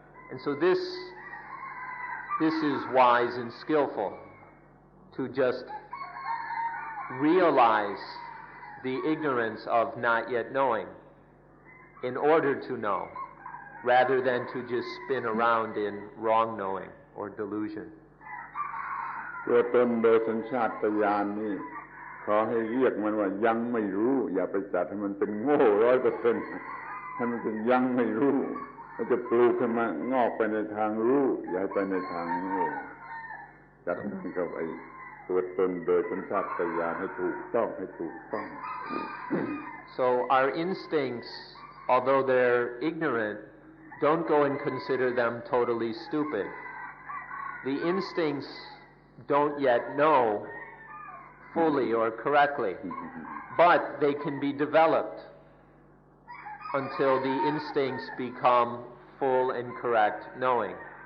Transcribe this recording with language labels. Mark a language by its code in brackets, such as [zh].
[en] And so this is wise and skillful, to just realize the ignorance of not yet knowing in order to know, rather than to just spin around in wrong knowing or delusion. [th] ตัวตนโดยสัญชาตญาณนี่ขอให้เรียกมันว่ายังไม่รู้อย่าไปจัดให้มันเป็นโง่ 100% ให้มันเป็นยังไม่รู้มันจะปลูกขึ้นมางอกไปในทางรู้อย่าไปในทางโง่จัดมันกับไอ้ตัวตนโดยสัญชาตญาณให้ถูกต้อง [en] So our instincts, although they're ignorant, don't go and consider them totally stupid. The instincts don't yet know fully or correctly, but they can be developed until the instincts become full and correct knowing.